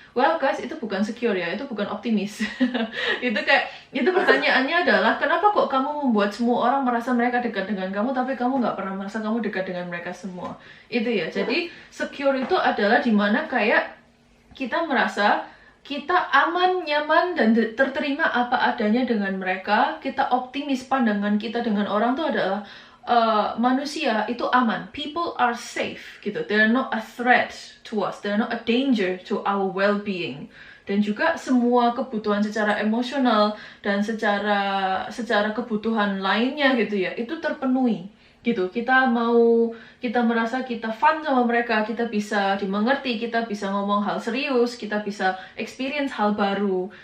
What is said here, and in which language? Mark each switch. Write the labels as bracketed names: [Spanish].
[Indonesian] Well guys, itu bukan secure ya, itu bukan optimis. itu pertanyaannya adalah kenapa kok kamu membuat semua orang merasa mereka dekat dengan kamu, tapi kamu nggak pernah merasa kamu dekat dengan mereka semua. Itu ya. Jadi secure itu adalah dimana kayak kita merasa kita aman, nyaman, dan terterima apa adanya dengan mereka. Kita optimis, pandangan kita dengan orang itu adalah manusia itu aman. [English] People are safe [Indonesian] gitu. [English] They're not a threat to us. They're not a danger to our well-being. [Indonesian] Dan juga semua kebutuhan secara emosional dan secara kebutuhan lainnya gitu ya, itu terpenuhi gitu. Kita merasa kita fun sama mereka, kita bisa dimengerti, kita bisa ngomong hal serius, kita bisa experience hal baru.